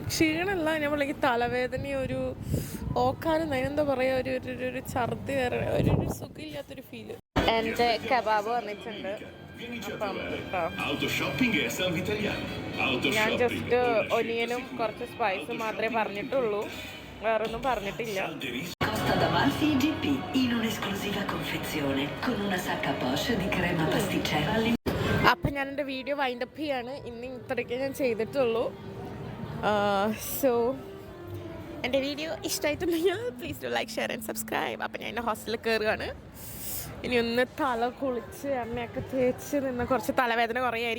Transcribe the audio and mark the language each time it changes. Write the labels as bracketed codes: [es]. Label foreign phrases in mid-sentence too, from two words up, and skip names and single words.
[ml] ക്ഷീണമല്ല, നമ്മളെങ്കിൽ തലവേദന, ഒരു ഓക്കാനും അതിനെന്താ പറയുക, ഒരു ഛർദി വേറെ ഒരു സുഖമില്ലാത്തൊരു ഫീല്. എൻ്റെ കബാബ് വന്നിട്ടുണ്ട്. ഞാൻ [en] just onion [ml] കുറച്ച് സ്പൈസും മാത്രമേ പറഞ്ഞിട്ടുള്ളൂ, വേറൊന്നും പറഞ്ഞിട്ടില്ല. [it] Costa d'Amalfi GP in un'esclusiva confezione con una sacca Porsche di crema pasticcera. [ml] അപ്പം ഞാൻ എൻ്റെ [en] video windup [ml] ചെയ്യാണ്. ഇന്ന് ഇത്രയൊക്കെ ഞാൻ ചെയ്തിട്ടുള്ളൂ. സോ എൻ്റെ വീഡിയോ ഇഷ്ടമായിട്ടുണ്ടെങ്കിൽ [en] please do like, share and subscribe. [ml] അപ്പം ഞാൻ എൻ്റെ ഹോസ്റ്റലിൽ കയറുകയാണ്. ഇനി ഒന്ന് തല കുളിച്ച് എണ്ണയൊക്കെ തേച്ച് നിന്ന് കുറച്ച് തലവേദന കുറയായിരിക്കും.